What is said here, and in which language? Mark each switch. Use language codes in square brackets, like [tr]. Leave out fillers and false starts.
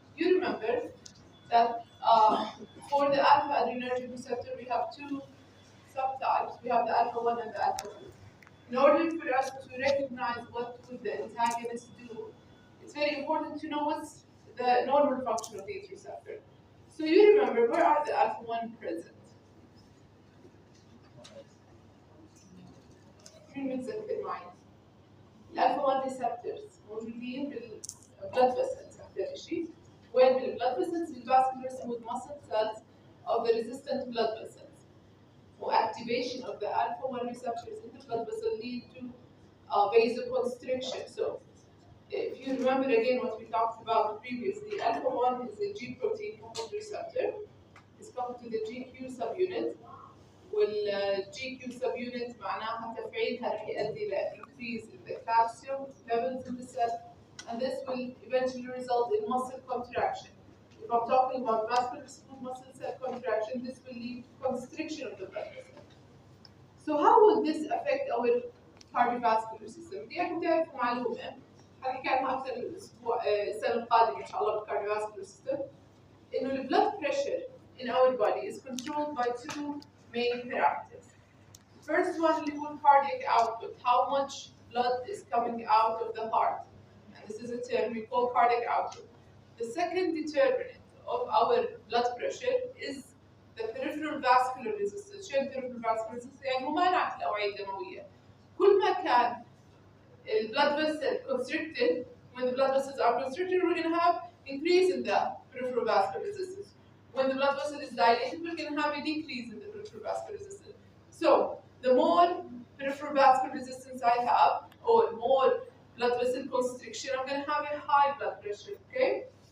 [en] You remember that for the alpha adrenergic receptor, we have two subtypes. We have the alpha 1 and the alpha 2. In order for us to recognize what would the antagonist do, it's very important to know what's the normal function of these receptors. So you remember, where are the alpha 1 present? [ar] مين متذكر معي؟ الالفا 1 receptors موجودين بالبلد فيسلز اكثر شيء. وين بالبلد فيسلز؟ بالفاسكولار [en] smooth muscle cells of the resistant blood vessels. Activation of the alpha 1 receptors in the blood vessel lead to vasoconstriction. So if you remember again what we talked about previously, alpha 1 is a G protein coupled receptor. It's coupled to the GQ subunit. [ar] والجي كيو subunit معناها تفعيلها رح يؤدي ل [en] increase in the calcium levels in the cell, and this will eventually result in muscle contraction. If I'm talking about vascular smooth muscle cell contraction, this will lead to constriction of the blood vessel. So how will this affect our cardiovascular system? [ar] بدي تعرفوا معلومة حكي عنها أكثر السنة القادمة إن شاء الله بالcardiovascular system، إنه ال [en] blood pressure in our body is controlled by two main parameters. First one, [ar] اللي هو [en] cardiac output, how much blood is coming out of the heart. And this is a term we call cardiac output. The second determinant of our blood pressure is the peripheral vascular resistance. [ar] شو peripheral vascular resistance؟ يعني ممانعة الأوعية الدموية. كل ما كان [en] blood vessel constricted, when the blood vessels are constricted, we're going to have increase in the peripheral vascular resistance. When the blood vessel is dilated, we're going to have a decrease in the peripheral vascular resistance. So, the more peripheral vascular resistance I have, or more blood vessel constriction, I'm going to have a high blood pressure, okay?